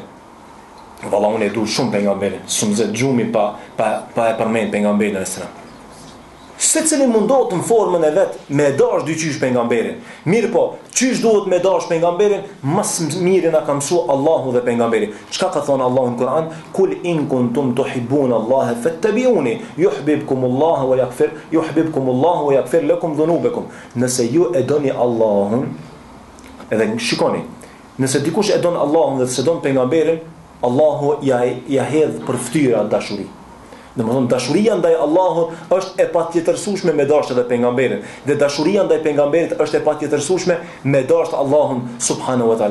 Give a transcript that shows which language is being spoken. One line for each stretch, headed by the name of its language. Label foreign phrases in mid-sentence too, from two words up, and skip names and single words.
Albanian: Valla unë e du shumë pejgamberin, shumë zë gjumi pa e përmend pejgamberin e sëra. Se cili mundohet në formën e vetë me dash dyqysh pejgamberin. Mirë po, qysh duhet me dash pejgamberin, mas mirë na ka mësua Allahu dhe pejgamberi. Çka ka thonë Allahu në Kur'an?
Arabic: قل إن كنتم تحبون الله فاتبعوني يحببكم الله ويغفر لكم ذنوبكم.
Albanian: Nëse ju e doni Allahun, edhe shikoni, nëse dikush e don Allahun dhe se don pejgamberin, Allahu ja hedh për fytyra dashuri. Domethënë dashuria ndaj Allahut është e patjetërsueshme me dashje edhe pejgamberin, dhe dashuria ndaj pejgamberit është e patjetërsueshme me dashje Allahun
Arabic: سبحانه وتعالى.